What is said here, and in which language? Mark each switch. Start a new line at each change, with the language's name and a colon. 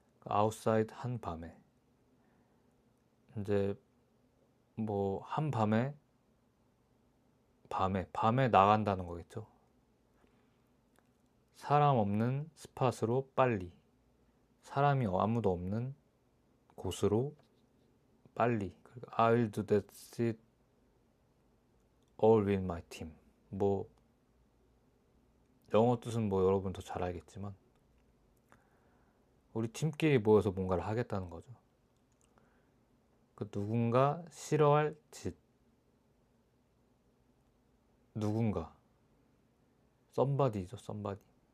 Korean: outside 한밤에, 이제 뭐 한밤에, 밤에 나간다는 거겠죠. 사람 없는 스팟으로 빨리, 사람이 아무도 없는 곳으로 빨리.
English: I'll do that shit all with my team.
Korean: 뭐 영어 뜻은 뭐 여러분 더 잘 알겠지만, 우리 팀끼리 모여서 뭔가를 하겠다는 거죠. 그 누군가 싫어할 짓, 누군가, somebody죠, somebody.